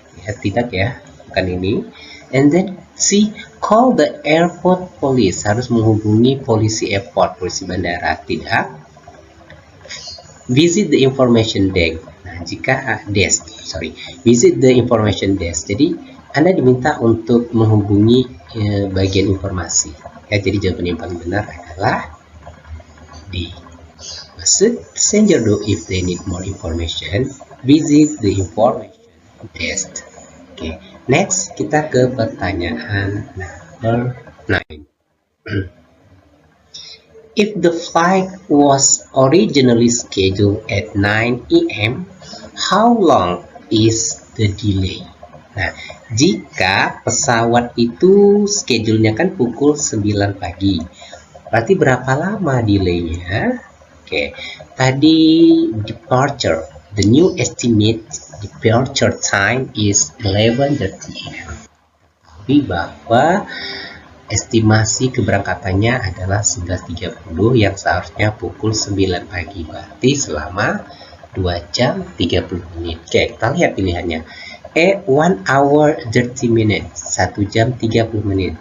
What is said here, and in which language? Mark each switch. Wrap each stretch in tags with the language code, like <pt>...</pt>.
<id>Ya, tidak ya, bukan ini.</id> <en>And then C, call the airport police,</en> <id>harus menghubungi polisi airport, polisi bandara. Tidak.</id> <en>Visit the information desk.</en> <id>Nah, jika</id> <en>visit the information desk.</en> <id>Jadi Anda diminta untuk menghubungi bagian informasi. Ya, jadi jawaban yang paling benar adalah D.</id> <en>What should passenger do if they need more information? Visit the information desk.</en> <id>Oke, next kita ke pertanyaan number 9.</id> <en>If the flight was originally scheduled at 9 a.m., how long is the delay?</en> <id>Nah, jika pesawat itu schedule-nya kan pukul 9 pagi, berarti berapa lama delay-nya?</id> <en>Oke, tadi departure, the new estimate departure time is 11:30 a.m.</en> <id>Tapi bahwa estimasi keberangkatannya adalah 11.30 yang seharusnya pukul 9 pagi, berarti selama 2 jam 30 menit. Oke, kita lihat pilihannya.</id> <en>1 hour 30 minutes,</en> <id>1 jam 30 menit.</id>